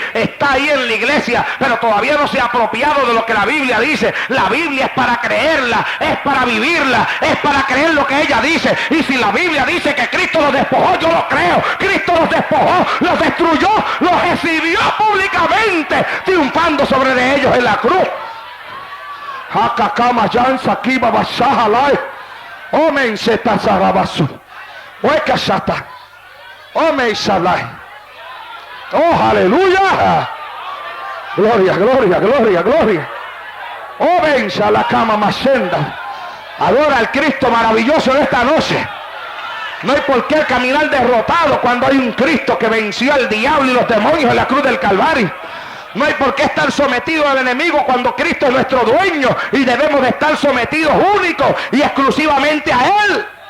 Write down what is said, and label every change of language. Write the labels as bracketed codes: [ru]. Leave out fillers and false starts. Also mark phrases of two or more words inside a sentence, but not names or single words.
[es] Está ahí en la iglesia, pero todavía no se ha apropiado de lo que la Biblia dice. La Biblia es para creerla, es para vivirla, es para creer lo que ella dice. Y si la Biblia dice que Cristo los despojó, yo lo creo. Cristo los despojó, los destruyó, los exhibió públicamente, triunfando sobre de ellos en la cruz. Hakakama Yansa Kiba Bashahalai. Omen seta zarabasu. Hueca shata. Omen shalai. Oh, aleluya. Gloria, gloria, gloria, gloria. Omen shalakama mashenda. Adora al Cristo maravilloso de esta noche. No hay por qué caminar derrotado cuando hay un Cristo que venció al diablo y los demonios en la cruz del Calvario. No hay por qué estar sometido al enemigo cuando Cristo es nuestro dueño y debemos de estar sometidos únicos y exclusivamente a Él.